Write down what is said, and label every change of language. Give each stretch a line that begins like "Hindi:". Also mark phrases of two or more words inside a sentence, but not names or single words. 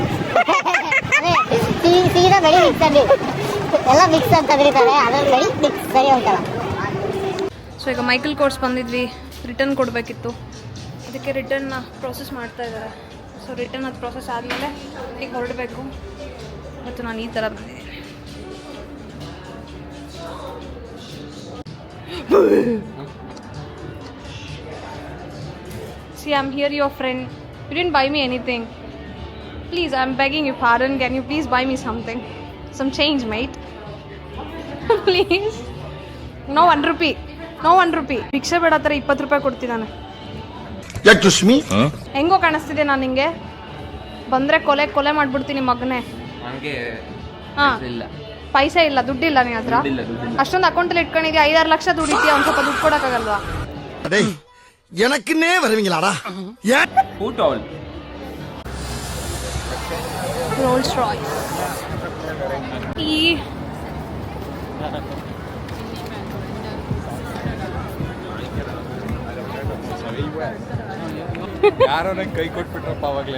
Kannada: ಅದೇ ಸೀದಾ ಮೆಡಿಮಿಕ್ಸ್ ಅಲ್ಲಿ ಎಲ್ಲ ಮಿಕ್ಸ್ ಅಂತ ಕರೀತಾರೆ, ಅದ್ರಲ್ಲಿ ಮೆಡಿಮಿಕ್ಸ್ ಸರಿ ಹೋಗ್ತಲ್ಲ. ಸೊ ಈಗ ಮೈಕಲ್ ಕೋರ್ಸ್ ಬಂದಿದ್ವಿ, ರಿಟರ್ನ್ ಕೊಡಬೇಕಿತ್ತು, ಅದಕ್ಕೆ ರಿಟರ್ನ್ನ ಪ್ರೋಸೆಸ್ ಮಾಡ್ತಾ ಇದ್ದಾರೆ. ಸೊ ರಿಟರ್ನ್ ಅದು ಪ್ರೋಸೆಸ್ ಆದಮೇಲೆ ಈಗ ಹೊರಡಬೇಕು. ಮತ್ತು ನಾನು ಈ ಥರ ಬಂದಿದ್ದೀನಿ.
English: See, I'm here, your friend. You didn't buy me anything. Please, I'm begging you pardon. Can you please buy me something? Some change, mate. Please. No 1 rupee. No 1 rupee.
Kannada: ಭಿಕ್ಷೆ ಬೇಡ ಥರ 20 ರೂಪಾಯಿ ಕೊಡ್ತಿದ್ದಾನೆ. ಹೆಂಗೋ ಕಾಣಿಸ್ತಿದೆ ನಾನು ನಿಂಗೆ? ಬಂದರೆ ಕೊಲೆ ಮಾಡಿಬಿಡ್ತೀನಿ ಮಗನೇ. ಹಾಂ, ಪೈಸೆ ಇಲ್ಲ, ದುಡ್ಡಿಲ್ಲ ನಿನ್ನ ಹತ್ರ. ಅಷ್ಟೊಂದು ಅಕೌಂಟಲ್ಲಿ ಇಟ್ಕೊಂಡಿದ್ಯಾ, 5-6 ಲಕ್ಷ ದುಡಿತೀಯ, ಒಂದು ಸ್ವಲ್ಪ ದುಡ್ಡು ಕೊಡೋಕ್ಕಾಗಲ್ವಾ?
Tamil: எனக்குன்னே வருவீங்களாடா?
Kannada: ರೋಲ್ಸ್ ರಾಯ್ಸ್. ಈ ಯಾರೋ ನಂಗೆ ಕೈ ಕೊಟ್ಬಿಟ್ರಪ್ಪ ಅವಾಗಲೇ.